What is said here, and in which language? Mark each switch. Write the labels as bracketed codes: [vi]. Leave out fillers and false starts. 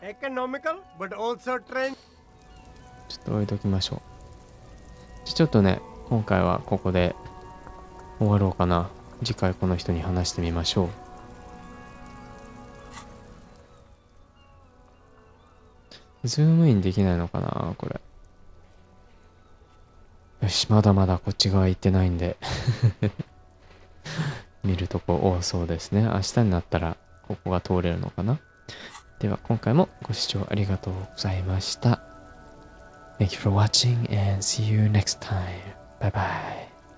[en] Economical, but also trendy. [ja] ちょっと置いときましょう。ちょっとね、今回はここで終わろうかな。次回この人に話してみましょう。ズームインできないのかなこれ。よし、まだまだこっち側行ってないんで。見るとこ多そうですね。明日になったらここが通れるのかな。では今回もご視聴ありがとうございました。 [en] Thank you for watching and see you next time. Bye bye.